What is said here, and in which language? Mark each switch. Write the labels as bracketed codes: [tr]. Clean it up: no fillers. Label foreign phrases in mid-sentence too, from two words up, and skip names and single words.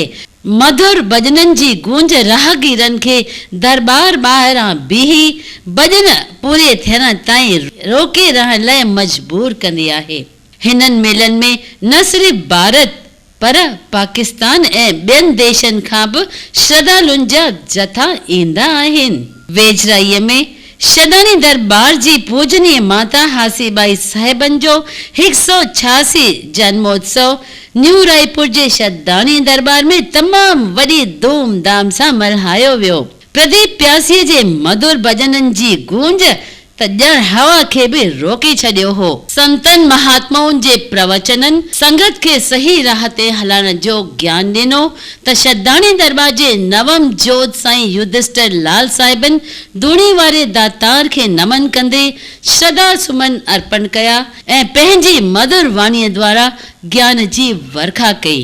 [sd] मधुर भजननि जी गूंज राहगीरनि खे दरबार ॿाहिरां बीही भजन पूरे थियण ताईं रोके रहण लाइ मजबूर कंदी आहे। हिननि मेलनि में न सिर्फ़ भारत पर पाकिस्तान ऐं ॿियनि देशनि खां बि श्रद्धालुनि जा जथा ईंदा आहिनि। वेझराईअ में शदानी दरबार जी पूजनीय माता हासीबाई साहिबन जो 186 जन्मोत्सव न्यू रायपुर जे शदानी दरबार में तमाम वॾी धूमधाम सां मल्हायो वियो। प्रदीप प्यासीअ जे मधुर भजननि जी गूंज त ॼण हवा खे बि रोके छॾियो हो। संतन महात्माउनि जे प्रवचननि संगत खे सही राह ते हलण जो ज्ञान ॾिनो त शदानी दरबार जे नवम जोत साईं युधिष्ठिर लाल साहिबन धूणी वारे दातार खे नमन कंदे श्रद्धा सुमन अर्पण कया ऐं पंहिंजी मधुर वाणीअ द्वारा ज्ञान जी वर्खा कई।